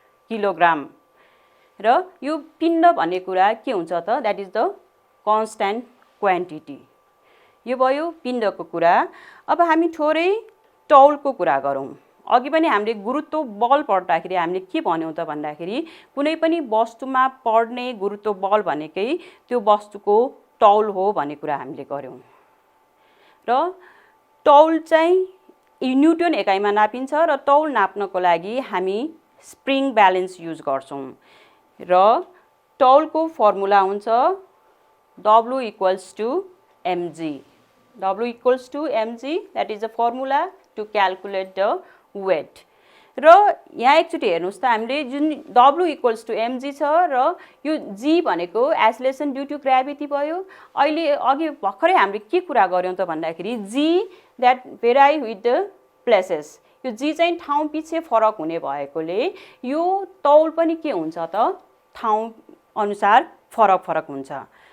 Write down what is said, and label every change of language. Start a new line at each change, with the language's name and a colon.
Nepali: Kilogram र यो पिण्ड भन्ने कुरा के हुन्छ त
English: that is the constant quantity
Nepali: यो भयो पिण्डको कुरा अब हामी थोरै तौलको कुरा गरौँ अघि पनि हामीले गुरुत्व बल पढ्दाखेरि हामीले के भन्यौं त भन्दाखेरि कुनै पनि वस्तुमा पर्ने गुरुत्व बल भनेकै त्यो वस्तुको तौल हो भन्ने कुरा हामीले गर्यौं र तौल चाहिँ न्युटन एकाइमा नापिन्छ र तौल नाप्नको लागि हामी स्प्रिङ ब्यालेन्स युज गर्छौँ र तौलको फर्मुला हुन्छ W equals to mg.
English: W equals to mg, that is the formula to calculate the weight.
Nepali: र यहाँ एकचोटि हेर्नुस् त हामीले जुन W equals to mg छ र यो g भनेको एक्सेलरेसन ड्यू टु ग्राभिटी भयो। अहिले अघि भर्खरै हामीले के कुरा गर्यौं त भन्दाखेरि
English: g that vary with the places,
Nepali: यो g चाहिँ ठाउँ पछि फरक हुने भएकोले यो तौल पनि के हुन्छ त ठाउँ अनुसार फरक फरक हुन्छ।